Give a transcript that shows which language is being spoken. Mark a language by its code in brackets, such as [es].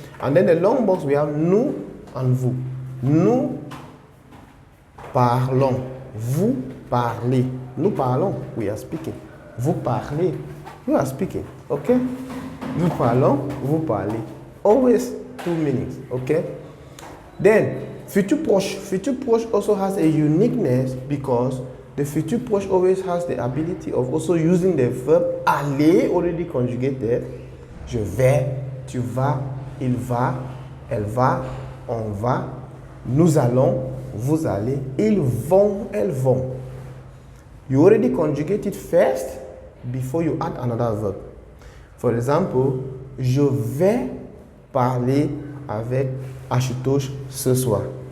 [en] And then the long box, we have nous and vous. [fr] Nous parlons. Vous parlez. Nous parlons, [en] we are speaking. [fr] Vous parlez, [en] you are speaking. Okay? [fr] Nous parlons, vous parlez. [en] Always two meanings. Okay? Then, future proche. Future proche also has a uniqueness because the future proche always has the ability of also using the verb aller already conjugated. [fr] Je vais, tu vas, il va, elle va, on va, nous allons, vous allez, ils vont, elles vont. [en] You already conjugate it first before you add another verb. For example, [fr] je vais parler avec Ashutosh ce soir.